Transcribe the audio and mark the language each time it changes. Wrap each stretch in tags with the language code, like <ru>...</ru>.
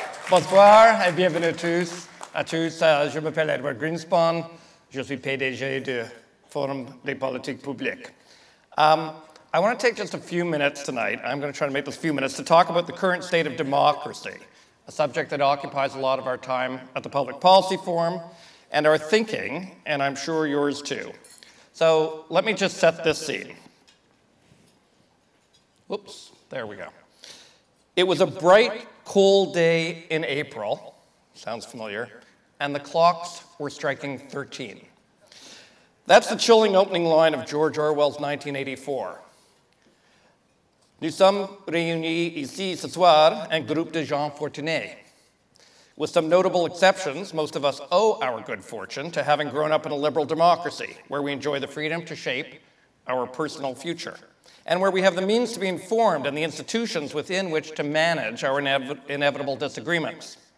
<fr>Bonsoir et bienvenue à tous. Je m'appelle Edward Greenspon. Je suis PDG du Forum des politiques publiques.</fr> <en>I want to take just a few minutes tonight. I'm going to try to make this few minutes to talk about the current state of democracy, a subject that occupies a lot of our time at the Public Policy Forum and our thinking, and I'm sure yours too. So let me just set this scene. Whoops, there we go. It was a bright, cold day in April, sounds familiar, and the clocks were striking 13. That's the chilling opening line of George Orwell's 1984.</en> <fr>Nous sommes réunis ici ce soir, un groupe de gens fortunés.</fr> <en>With some notable exceptions, most of us owe our good fortune to having grown up in a liberal democracy, where we enjoy the freedom to shape our personal future, and where we have the means to be informed and the institutions within which to manage our inevitable disagreements.</en>